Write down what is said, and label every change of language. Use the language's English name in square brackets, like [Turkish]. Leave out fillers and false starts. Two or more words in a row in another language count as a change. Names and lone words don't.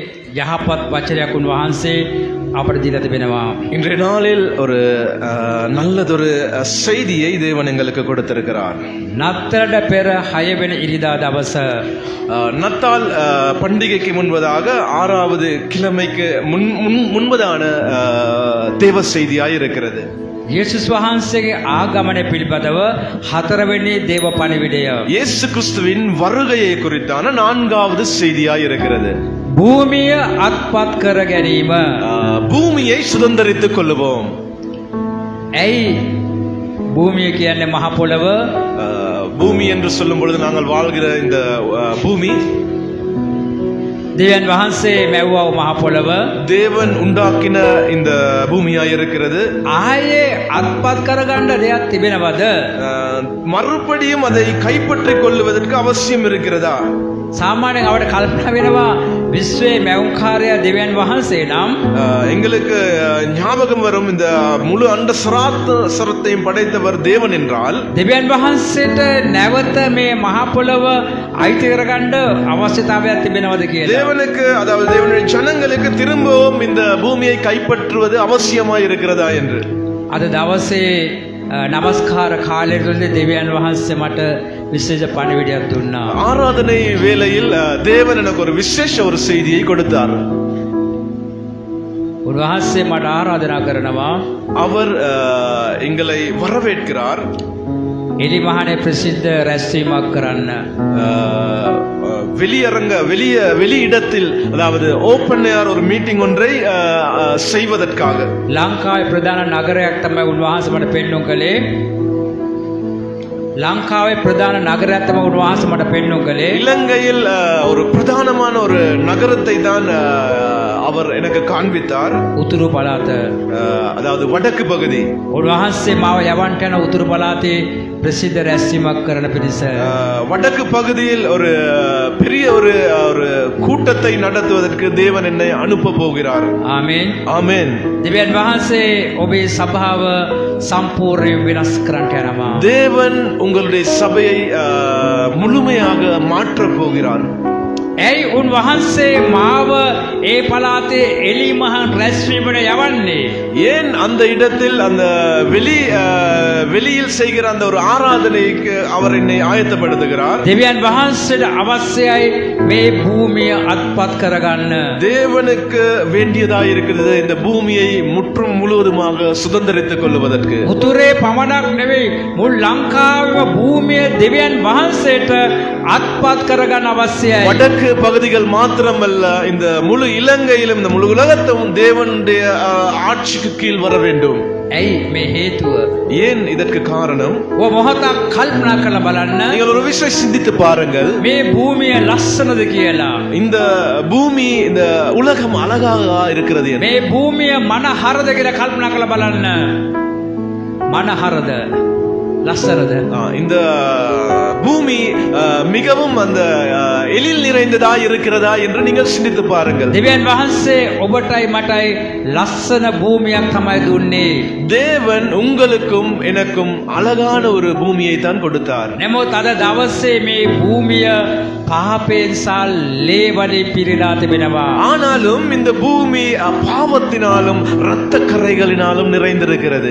[Sinhala] යහපත් වචනයක් උන්වහන්සේ අපට දීලා තිබෙනවා. [Tamil] இன்றைய நாளில் ஒரு நல்லதொரு செய்தியை தேவன் எங்களுக்கு கொடுத்திருக்கிறார். [Sinhala] නත්තලට පෙර 6 වෙනි ඉරිදා දවස [Tamil] நத்தால் பண்டிகைக்கு முன்பதாக 6வது கிழமைக்கு முன்பதான தேவ செய்தியாய் இருக்கிறது. [Sinhala] යේසුස් වහන්සේගේ ආගමනය පිළිබඳව 4 වෙනි දේව පණිවිඩය. [Tamil] இயேசு கிறிஸ்துவின் வருகையை குறித்தான 4வது செய்தியாய் இருக்கிறது. [Sinhala] භූමිය අත්පත් කර ගැනීම. [Tamil] பூமியை சுதந்தரித்துக் கொள்ளுவோம். [Sinhala] ඇයි භූමිය කියන්නේ මහ පොළව? [Tamil] பூமி என்று சொல்லும் பொழுது நாங்கள் வாழ்கிற இந்த பூமி [Sinhala] දෙවියන් වහන්සේ මැව්වා මහ පොළව. [Tamil] தேவன் உண்டாக்கின இந்த பூமியாய் இருக்கிறது. [Sinhala] ආයේ අත්පත් කරගන්න දෙයක් තිබෙනවද? [Tamil] மறுபடியும் அதை கைப்பற்றிக் கொள்வதற்கு அவசியம் இருக்கிறதா? [Sinhala] සාමාන්‍යයෙන් අපට කල්පනා වෙනවා විශ්වයේ මැවුම්කාරයා දෙවියන් වහන්සේ නම් [Tamil] எங்களுக்கு ஞாபகம் வரும் இந்த முழு அண்ட சராசரத்தையும் படைத்தவர் தேவன் என்றால் [Sinhala] දෙවියන් වහන්සේට නැවත මේ මහ පොළව අයිති කරගන්න අවශ්‍යතාවයක් තිබෙනවද කියලා. [Tamil] தேவனுக்கு அதாவது தேவனுடைய ஜனங்களுக்கு திரும்பவும் இந்த பூமியை கைப்பற்றுவது அவசியமாய் இருக்கிறதா என்று [Sinhala] අද දවසේ නමස්කාර කාලය තුලදී දෙවියන් වහන්සේ මට විශේෂ පණිවිඩයක් දුන්නා. [Tamil] ஆராதனை வேளையில் தேவன் எனக்கு ஒரு விசேஷ ஒரு செய்தியை கொடுத்தார். [Sinhala] උන්වහන්සේ මට ආරාධනා කරනවා [Tamil] அவர் எங்களை வரவேற்கிறார். [Sinhala] එලිමහනේ ප්‍රසිද්ධ රැස්වීමක් කරන්න. [Tamil] வெளியிடத்தில் அதாவது [English] open air [Tamil] ஒரு மீட்டிங் ஒன்றை செய்வதற்காக [Sinhala] ලංකාවේ ප්‍රධාන නගරයක් තමයි උන්වහන්සේ මට පෙන්වුම් කළේ. ලංකාවේ ප්‍රධාන නගරයක් තමයි උන්වහන්සේ මට පෙන්වුම් කළේ. [Tamil] இலங்கையில் ஒரு பிரதானமான ஒரு நகரத்தை தான் அவர் எனக்கு காண்பித்தார். [Sinhala] උතුරු පළාත. [Tamil] அதாவது வடக்கு பகுதி. [Sinhala] උන්වහන්සේ මාව යවන්ට යන උතුරු පළාතේ ප්‍රසිද්ධ රැස්වීමක් කරන පිණිස [Tamil] வடக்கு பகுதியில் ஒரு பெரிய ஒரு கூட்டத்தை நடத்துவதற்கு தேவன் என்னை அனுப்ப போகிறார். [Sinhala] ආමේන්. [Tamil] ஆமென். [Sinhala] දෙවියන් වහන්සේ ඔබේ සභාව සම්පූර්ණයෙන් වෙනස් කරන්නට යනවා. [Tamil] தேவன் உங்களுடைய சபையை முழுமையாக மாற்றப் போகிறார். [Sinhala] ඇයි උන්වහන්සේ මාව ඒ පළාතේ එලිමහන් රැස්වීමට යවන්නේ? [Tamil] ஏன் அந்த இடத்தில் அந்த வெளியில் செய்கிற அந்த ஒரு ஆராதனைக்கு அவர் என்னை ஆயத்தப்படுத்துகிறார்? [Sinhala] දෙවියන් වහන්සේට අවශ්‍යයි මේ භූමිය අත්පත් කරගන්න. [Tamil] தேவனுக்கு வேண்டியதாக இருக்கிறது இந்த பூமியை முற்றும் முழுவதுமாக சுதந்தரித்துக் கொள்வதற்கு. [Sinhala] උතුරේ පමණක් නෙවෙයි මුළු ලංකාවේම භූමිය දෙවියன் වහන්සේට අත්පත් කරගන්න අවශ්‍යයි. [Tamil] வடக்கு பகுதிகள் மாத்திரமல்ல, இந்த முழு இலங்கையிலும் இந்த முழு உலகத்தும் தேவனுடைய ஆட்சிக்கு கீழ் வர வேண்டும். [Sinhala] ඇයි මේ හේතුව? [Tamil] ஏன் இதற்கு காரணம்? [Sinhala] ඔය මොහොතක් කල්පනා කරලා බලන්න. [Tamil] நீங்கள் ஒரு விஷயம் சிந்தித்து பாருங்கள். [Sinhala] මේ භූමිය ලස්සනද කියලා. [Tamil] இந்த பூமி இந்த உலகம் அழகாக இருக்கிறது என்று. [Sinhala] මේ භූමිය මනහරද කියලා කල්පනා කරලා බලන්න. මනහරද ලස්සනද? [Tamil] இந்த பூமி மிகவும் அந்த எழில் நிறைந்ததா இருக்கிறதா என்று நீங்கள் சிந்தித்து பாருங்கள். [Sinhala] දෙවියන් වහන්සේ ඔබටයි මටයි ලස්සන භූමියක් තමයි දුන්නේ. [Tamil] தேவன் உங்களுக்கும் எனக்கும் அழகான ஒரு பூமியை தான் கொடுத்தார். [Sinhala] නමුත් අද දවසේ මේ භූමිය පාපයෙන් සහ ලේ වලින් පිරීලා තිබෙනවා. [Tamil] ஆனாலும் இந்த பூமி பாவத்தினாலும் இரத்த கறைகளினாலும் நிறைந்திருக்கிறது.